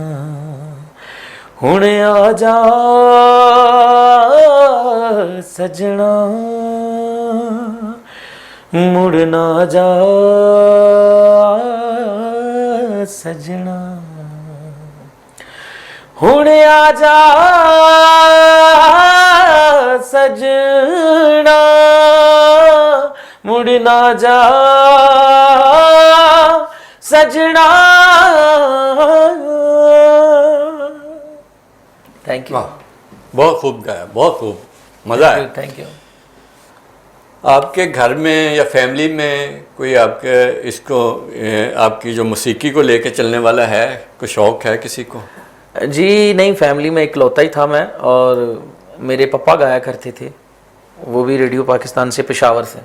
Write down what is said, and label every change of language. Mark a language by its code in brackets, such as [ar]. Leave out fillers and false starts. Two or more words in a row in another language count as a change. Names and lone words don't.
[pa] ਹੁਣ ਆ ਜਾ ਸਜਣਾ, ਮੁੜ ਨਾ ਜਾ ਸਜਣਾ। ਹੁਣ ਆ ਜਾ ਸਜਣਾ ਮੁੜ ਨਾ ਜਾ ਸਜਣਾ। [en] Thank you. [ur] بہت خوب گایا، بہت خوب، مزہ آیا. [en] Thank you. [ur] آپ کے گھر میں یا فیملی میں کوئی آپ کے اس کو آپ کی جو موسیقی کو لے کے چلنے والا ہے، کوئی شوق ہے کسی کو? جی نہیں، فیملی میں اکلوتا ہی تھا میں، اور میرے پاپا گایا کرتے تھے، وہ بھی ریڈیو پاکستان سے، پشاور سے.